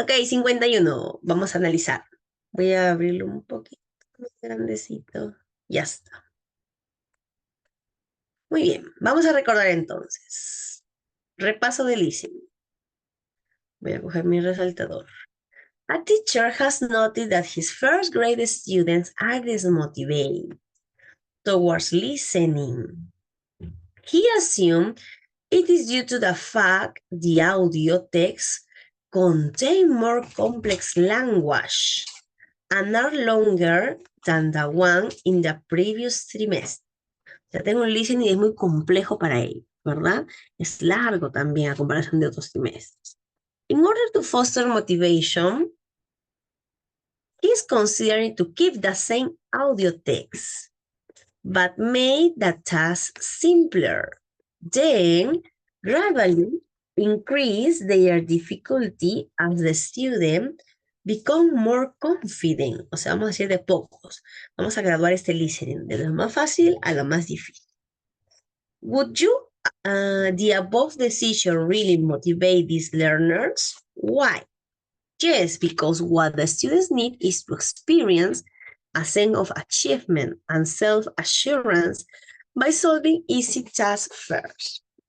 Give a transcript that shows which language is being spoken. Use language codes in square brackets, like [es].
[es] Ok, 51. Vamos a analizar. Voy a abrirlo un poquito más grandecito. Ya está. Muy bien, vamos a recordar entonces. Repaso de listening. Voy a coger mi resaltador. [en] A teacher has noticed that his first grade students are dismotivated towards listening. He assumed it is due to the fact the audio text contain more complex language and are longer than the one in the previous trimester. [es] O sea, tengo un listening y es muy complejo para él, ¿verdad? Es largo también a comparación de otros trimestres. [en] In order to foster motivation, he is considering to keep the same audio text, but made the task simpler. Then, gradually increase their difficulty as the student become more confident. [es] O sea, vamos a decir de pocos. Vamos a graduar este listening de lo más fácil a lo más difícil. [en] Would you, the above decision really motivate these learners? Why? Yes, because what the students need is to experience a sense of achievement and self-assurance by solving easy tasks first.